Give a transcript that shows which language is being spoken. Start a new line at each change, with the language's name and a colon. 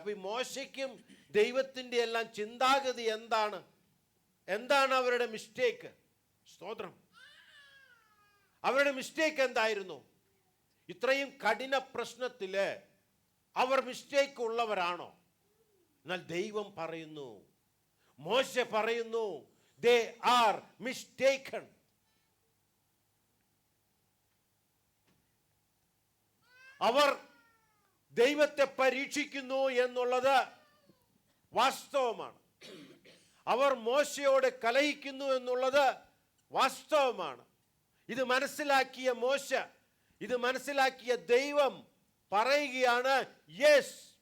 Malayalam: അപ്പൊ ഈ മോശയ്ക്കും ദൈവത്തിൻ്റെ എല്ലാം ചിന്താഗതി എന്താണ് അവരുടെ മിസ്റ്റേക്ക്? സ്തോത്രം. അവരുടെ മിസ്റ്റേക്ക് എന്തായിരുന്നു? ഇത്രയും കഠിന പ്രശ്നത്തില് അവർ മിസ്റ്റേക്ക് ഉള്ളവരാണോ? എന്നാൽ ദൈവം പറയുന്നു, മോശ പറയുന്നു,
English: they are mistaken.
Malayalam: അവർ ദൈവത്തെ പരീക്ഷിക്കുന്നു എന്നുള്ളത് വാസ്തവമാണ്. അവർ മോശയോട് കലഹിക്കുന്നു എന്നുള്ളത് വാസ്തവമാണ്. ഇത് മനസ്സിലാക്കിയ മോശ, ഇത് മനസ്സിലാക്കിയ ദൈവം പറയുകയാണ്, യെസ്.